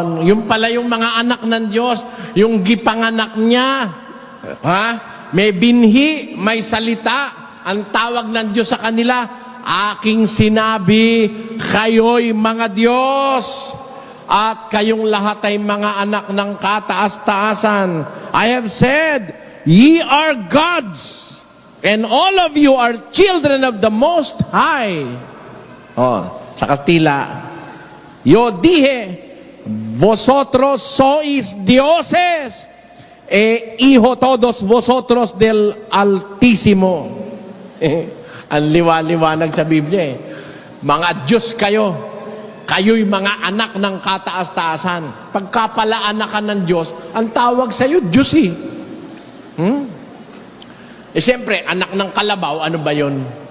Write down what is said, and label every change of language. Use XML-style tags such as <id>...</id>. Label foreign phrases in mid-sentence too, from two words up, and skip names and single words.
<tl>Yung pala yung mga anak ng Diyos, yung gipanganak niya. May binhi, may salita. Ang tawag ng Diyos sa kanila, aking sinabi, kayo'y mga Diyos, at kayong lahat ay mga anak ng kataas-taasan.</tl> <en>I have said, ye are gods, and all of you are children of the Most High.</en> <tl>Sa Kastila,</tl> <es>yo dije, vosotros sois dioses, hijo todos vosotros del Altísimo.</es> <tl>Ang liwanag sa Biblia eh. Mga Diyos kayo. kayo'y mga anak ng kataas-taasan. Pagka pala anak ka ng Diyos, ang tawag sa'yo, Diyos eh. Siyempre, anak ng kalabaw, ano ba yun?</tl>